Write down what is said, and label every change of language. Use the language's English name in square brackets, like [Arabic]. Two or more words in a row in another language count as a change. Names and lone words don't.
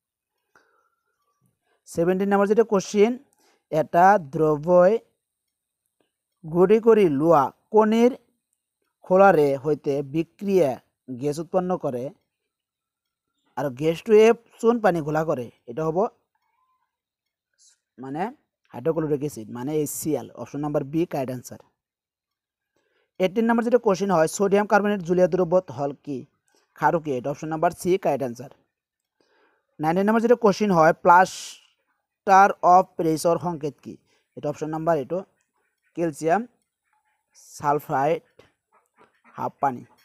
[Assamese] 17 নম্বৰ যেটো কোশ্চেন এটা দ্ৰব্যই গুড়ি কৰি লোৱা কণীৰ খোলাৰে হৈতে বিক্রিয়া গ্যাস উৎপন্ন করে আর গ্যাসটোৱে চুন পানী ঘোলা করে এটা হব [Bangla] মানে [English] hydrochloric acid [Bangla] মানে HCl [English] option number B correct answer [Bangla] 18 নম্বর যেটা কোশ্চেন হয় [English] sodium carbonate [Bangla] জলীয় দ্রব্য হল কি ক্ষারকীয় এটা [English] option number C correct answer [Bangla] 19 নম্বর যেটা কোশ্চেন হয় প্লাস্টার অফ প্যারিসর সংকেত কি এটা [English] option number [Bangla] এটো [English] calcium sulphide half [Bangla] পানি